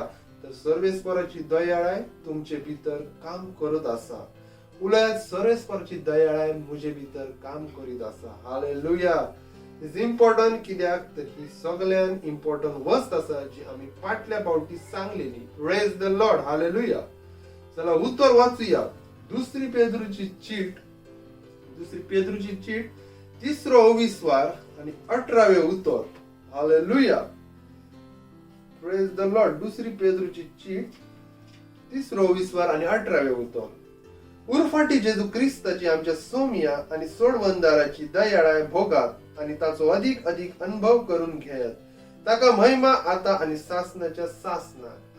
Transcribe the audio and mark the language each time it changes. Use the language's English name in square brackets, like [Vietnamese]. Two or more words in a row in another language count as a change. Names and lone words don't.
[Konkani] तर सर्वेस्पराची दयाळाय तुमचे भितर काम करत आसा. उलयत सर्वेस्पराची दयाळाय म्हजे भितर काम करीत आसा. हालेलुया. [English] is important [Konkani] कित्याक तर ही सगळ्यान इम्पॉर्टंट वस्त आसा जी आमी फाटल्या फावटी सांगलेली. [English] Praise the Lord. [Konkani] हालेलुया. चला उत्तर वाचूया. दुसरी पेद्रूची चीट 3रो विस्वार आणि 18वे उत्तर. हालेलुया. [English] Praise the Lord. [Konkani] दुसरी पेद्रूची चीट 3रो विस्वार आणि 18वे उत्तर. उरफाटी जेजू क्रिस्ताची आमच्या सोमिया आणि सोडवंदाराची दयाळाय भोगात आणि ताचो अधिक अनुभव करून घेत. ताका महिमा आता आणि सासनाच्या सासनात.